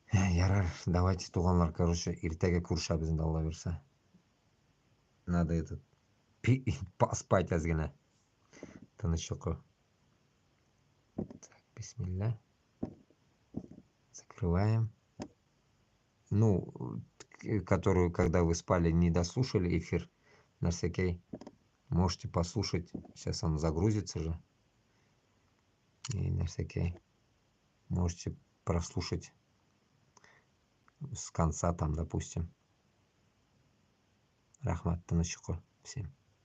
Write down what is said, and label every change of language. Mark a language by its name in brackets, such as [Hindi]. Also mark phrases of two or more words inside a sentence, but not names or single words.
[Tatar] Ярар, давайте, туганлар, короче, иртәгә күрешәбез инде, Алла бирсә. [Russian] Надо этот поспать азгына. [Tatar] Тыныч йокы. [Russian] Так, бисмилля. Закрываем. Ну, которую, когда вы спали, не дослушали эфир, Нарсекей, можете послушать. Сейчас он загрузится же. И Нарсекей. Можете прослушать с конца там, допустим. [Tatar] Рахмат, тыныч йокы всем.